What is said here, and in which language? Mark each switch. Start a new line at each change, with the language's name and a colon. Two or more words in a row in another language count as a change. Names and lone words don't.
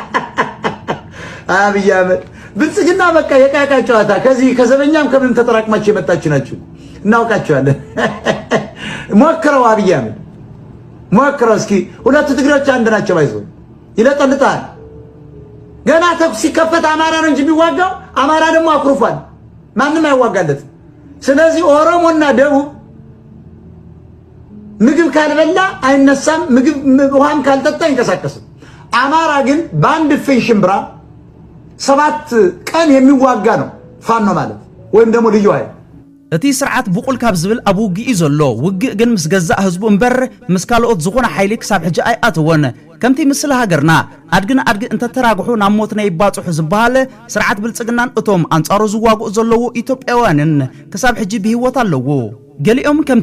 Amharic: አብይ አህመድ ብልጽግና በቃ የቃቃ ጨዋታ ከዚህ ከዘበኛም ከምን ተጠራቅማችሁ የመጣችሁ ናችሁ እናውቃችኋለን ሞክረው አብይ አህመድ ሞክረው እስኪ ሁለቱ ትግሬዎች አንድ ናቸው ባይዘው ይለጠልጣል ገና ተኩስ ሲከፈት አማራ ነው እንጂ የሚዋጋው አማራ ደግሞ አኩርፏል ማንንም አይዋጋለት ስለዚህ ኦሮሞና ደቡብ ምግብ ካልበላ አይነሳም ምግብ ውሃም ካልጠጣ አይንቀሳቀስም አማራ ግን በአንድ ፍንሽምብራ 7 ቀን የሚዋጋ ነው ፋኖ ማለት ወይም ደግሞ ልዩ ኃይል
Tigrinya: እቲ ስርዓት ብቁል ካብ ዝብል ኣብ ውግኢ ዘሎ ውግእ ግን ምስ ገዛእ ህዝቡ እምበር ምስ ካልኦት ዝኾነ ሓይሊ ክሳብ ሕጂ ኣይኣትወን ከምቲ ምስሊ ሃገርና ኣድግን ኣድጊ እንተተራግሑ ናብ ሞት ናይ ባፅሑ ዝበሃል ስርዓት ብልጽግናን እቶም ኣንጻሩ ዝዋግኡ ዘለዉ ኢትዮጵያውያንን ክሳብ ሕጂ ብሂወት ኣለዎ ገሊኦም ከምቲ